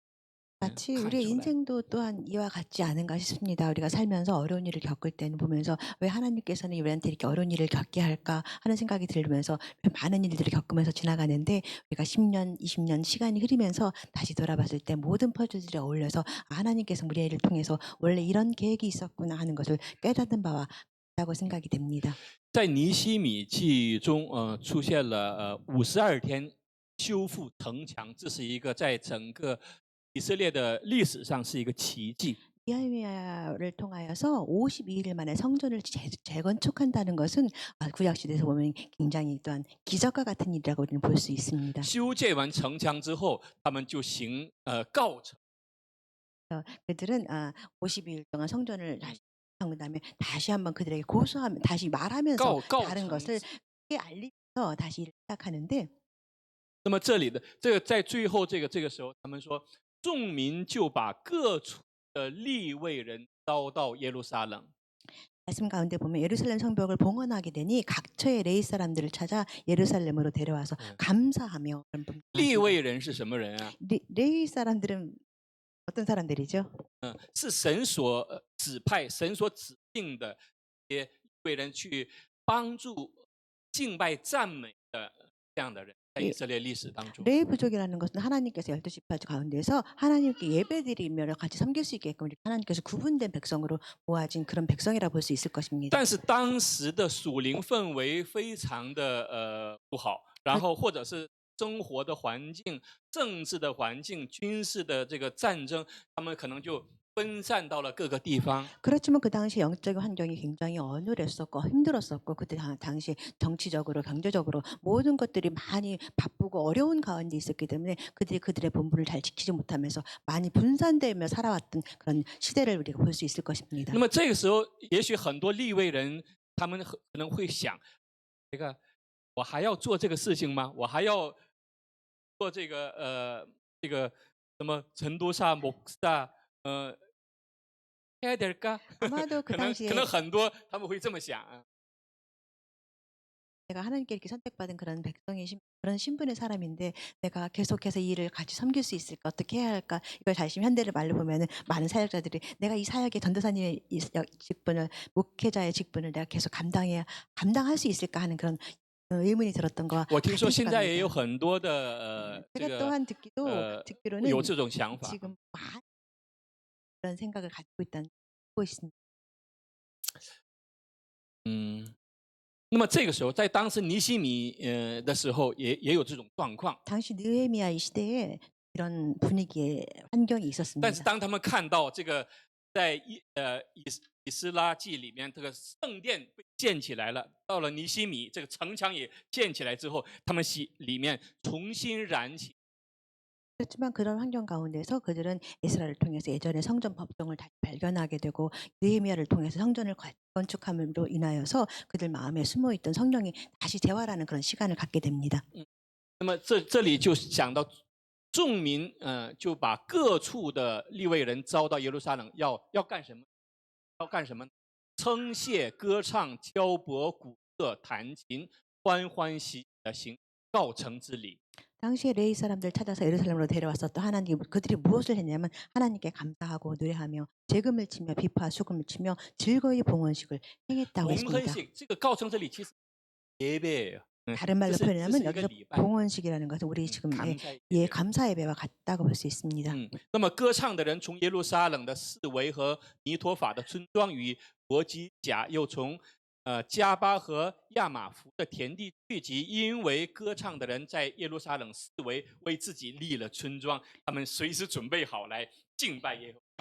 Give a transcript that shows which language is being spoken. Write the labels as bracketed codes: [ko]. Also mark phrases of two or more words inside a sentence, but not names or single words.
[ko] 마치 우리의 인생도 또한 이와 같지 않은가 싶습니다. 우리가 살면서 어려운 일을 겪을 때는 보면서 왜 하나님께서는 우리한테 이렇게 어려운 일을 겪게 할까 하는 생각이 들면서 많은 일들을 겪으면서 지나가는데 우리가 10년, 20년 시간이 흐르면서 다시 돌아봤을 때 모든 퍼즐들이 어울려서 하나님께서 우리를 통해서 원래 이런 계획이 있었구나 하는 것을 깨닫는 바와 같다고 생각이 됩니다. [zh] 在尼希米记中，出现了52天修复城墙，这是一个在整个 以色列的历史上是一个奇迹。 [ko] 느헤미야를 통하여서 52일 만에 성전을 재건축한다는 것은 구약 시대에서 보면 굉장히 또한 기적과 같은 일이라고 우리는 볼 수 있습니다. [zh] 修建完城墙之后，他们就告成。 [ko] 그들은 52일 동안 성전을 한 다음에 다시 한번 그들에게 고소하면 다시 말하면서 다른 것을 알리면서 다시 일을 시작하는데. [zh] 那么这里的这个在最后这个时候，他们说。众民就把各处的利未人招到耶路撒冷。 [ko] 말씀 가운데 보면 예루살렘 성벽을 봉헌하게 되니 각처의 레위 사람들을 찾아 예루살렘으로 데려와서 감사하며 그런 부분이 [zh] 利 [ko] 나옵니다. [zh] 未人是什么人啊？ [ko] 레위 사람들은 어떤 사람들이죠? [zh] 是神所指派、神所指定的一些利未人去帮助敬拜赞美的这样的人，在以色列历史当中。 [ko] 레위 부족이라는 것은 하나님께서 12지파 가운데서 하나님께 예배드리며 같이 섬길 수 있게끔 이렇게 하나님께서 구분된 백성으로 모아진 그런 백성이라 볼 수 있을 것입니다. [zh] 但是当时的属灵氛围非常的不好，然后或者是生活的环境、政治的环境、军事的这个战争，他们可能就分散到了各个地方。 [ko] 그렇지만 그 당시 영적인 환경이 굉장히 어눌했었고 힘들었었고 그때 당시 정치적으로 경제적으로 모든 것들이 많이 바쁘고 어려운 가운데 있었기 때문에 그들이 그들의 본분을 잘 지키지 못하면서 많이 분산되며 살아왔던 그런 시대를 우리가 볼 수 있을 것입니다. [zh] 那么这个时候，也许很多利未人他们可能会想，这个我还要做这个事情吗？我还要做这个什么成都 [ko] 사목사 해야 될까? 아마도 그 [zh] 可能 [ko] 당시에 [zh] 很多他们会这么想啊。 [ko] 내가 하나님께 이렇게 선택받은 그런 그런 신분의 사람인데 내가 계속해서 이 일을 같이 섬길 수 있을까 어떻게 해야 할까 이걸 다시 현대를 말로 보면은 많은 사역자들이 내가 이 사역의 전도사님의 직분을 목회자의 직분을 내가 계속 감당할 수 있을까 하는 그런 의문이 들었던 거와 [zh] 我听说 [ko] 같은 [zh] 现在也有 [ko] 시각입니다. [zh] 很多的这 [ko] 제가 [zh] 个 [ko] 또한 듣기로는 [zh] 有这种想法。 [ko] 지금 많은 그런 생각을 가지고 있다고 있습니다. [zh] 那么这个时候，在当时尼希米的时候，也有这种状况。 [ko] 당시 느헤미야 이 시대에 이런 분위기의 환경이 [zh] 但 [ko] 있었습니다. [zh] 是当他们看到这个在以斯拉记里面，这个圣殿被建起来了，到了尼希米这个城墙也建起来之后，他们里面重新燃起。 [ko] 그렇지만 그런 환경 가운데서 그들은 에스라를 통해서 예전의 성전 법정을 다시 발견하게 되고 느헤미야를 통해서 성전을 건축함으로 인하여서 그들 마음에 숨어있던 성령이 다시 재활하는 그런 시간을 갖게 됩니다. [zh] 那么这里就讲到众民，就把各处的利未人招到耶路撒冷，要干什么？要干什么？称谢、歌唱、敲钵、鼓瑟、弹琴，欢欢喜喜的行告成之礼。 [ko] 당시에 레위 사람들 찾아서 예루살렘으로 데려왔었던 하나님 그들이 무엇을 했냐면 하나님께 감사하고 노래하며 재금을 치며 비파 수금을 치며 즐거이 봉헌식을 행했다고 했습니다. [zh] 봉헌식这个告成之礼其实 예배예요. [ko] 다른 말로 [zh] 这是 [ko] 표현하면 [zh] 一个 [ko] 여기서 [zh] 礼拜。 [ko] 봉헌식이라는 것은 우리 지금 감사 예배와 같다고 볼 수 있습니다. [zh] 那么歌唱的人从耶路撒冷的四围和尼陀法的村庄与伯基甲，又从加巴和亚玛弗的田地聚集，因为歌唱的人在耶路撒冷四围为自己立了村庄，他们随时准备好来敬拜耶和华。